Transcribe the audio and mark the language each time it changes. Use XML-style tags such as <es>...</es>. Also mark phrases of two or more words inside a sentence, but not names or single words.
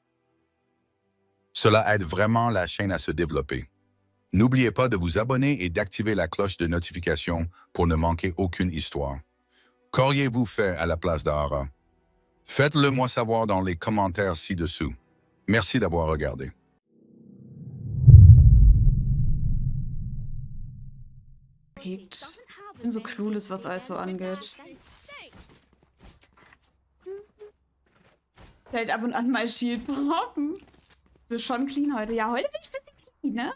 <fr>Cela aide vraiment la chaîne à se développer. N'oubliez pas de vous abonner et d'activer la cloche de notification pour ne manquer aucune histoire. Qu'auriez-vous fait à la place d'Ara? Faites-le moi savoir dans les commentaires ci-dessous. Merci d'avoir regardé.</fr> <de>Ich bin so clueless, was alles so angeht. Vielleicht ab und an mal Shield brauchen. Ich bin schon clean heute. Ja, heute bin ich ein bisschen clean, ne?</de>